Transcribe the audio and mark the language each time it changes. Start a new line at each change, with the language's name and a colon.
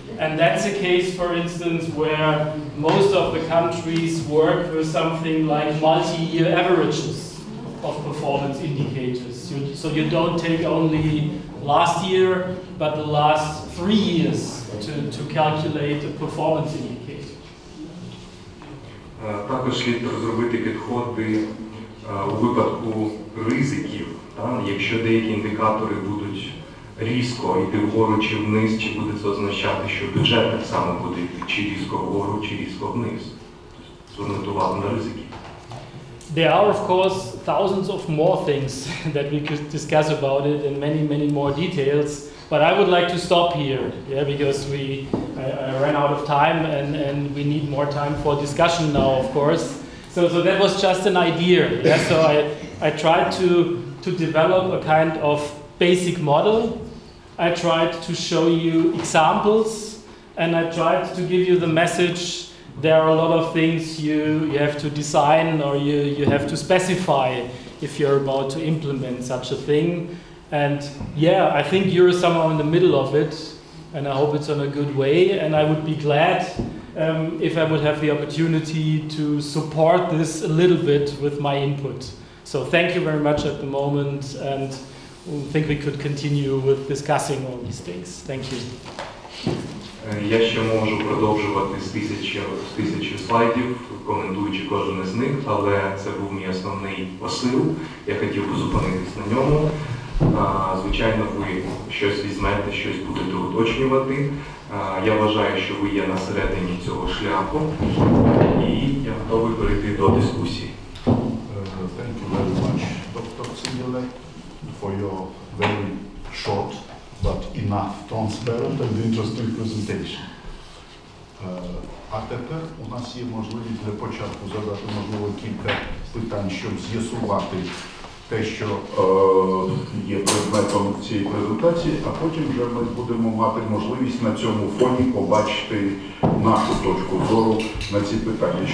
English: And that's a case, for instance, where most of the countries work with something like multi-year averages of performance indicators. So you don't take only last year, but the last 3 years to calculate a performance indicator.
Ukrainian: Також слід розробити підходи у випадку ризиків. Якщо деякі індикатори будуть різко йти вгору чи вниз, чи буде це означати, що бюджет так само буде йти чи різко вгору, чи різко вниз. Звернути увагу на ризики.
English: There are, of course, thousands of more things that we could discuss about it in many more details. But I would like to stop here, yeah, because I ran out of time and we need more time for discussion now, of course. So that was just an idea. Yeah? So I tried to develop a kind of basic model. I tried to show you examples, and I tried to give you the message. There are a lot of things you have to design or you have to specify if you're about to implement such a thing. And yeah, I think you're somewhere in the middle of it, and I hope it's on a good way. And I would be glad if I would have the opportunity to support this a little bit with my input. So thank you very much at the moment, and I think we could continue with discussing all these things. Thank you.
Ukrainian: Я ще можу продовжувати з тисячі слайдів, коментуючи кожен із них, але це був мій основний посил. Я хотів би зупинитись на ньому. Звичайно, ви щось візьмете, щось будете уточнювати. Я вважаю, що ви є на середині цього шляху, і я готовий перейти до дискусії.
English: Thank you very much, Dr. Цігель, for your very short but enough, transparent and interesting presentation.
Ukrainian: А тепер у нас є можливість для початку задати, можливо, кілька питань, щоб з'ясувати те, що є предметом цієї презентації, а потім вже ми будемо мати можливість на цьому фоні побачити нашу точку зору на ці питання.